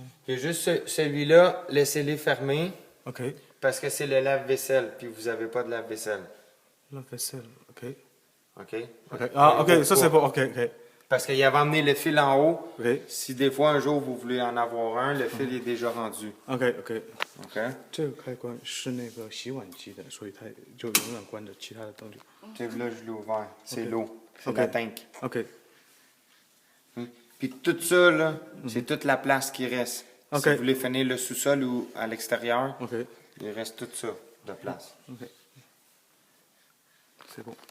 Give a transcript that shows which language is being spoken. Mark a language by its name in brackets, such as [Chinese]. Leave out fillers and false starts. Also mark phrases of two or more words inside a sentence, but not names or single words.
[French] Il y a juste celui-là, laissez-les fermer Ok. parce que c'est le lave-vaisselle, puis vous n'avez pas de lave-vaisselle. La vaisselle, ok. OK? Ok. Ah, ok, ça c'est bon, ok, ok. Parce qu'il avait emmené le fil en haut. Ok. Si des fois, un jour, vous voulez en avoir un, le fil est déjà rendu. Ok, ok。 OK? [Chinese] 这个开关是那个洗碗机的，所以它就永远关着，其他的都就。 [French] Tu sais, là, je l'ai ouvert. C'est OK. l'eau. C'est OK. la tank. OK。 Puis tout ça, là, c'est toute la place qui reste. OK. Si vous voulez finir le sous-sol ou à l'extérieur, OK。 il reste tout ça de place. OK。C'est bon。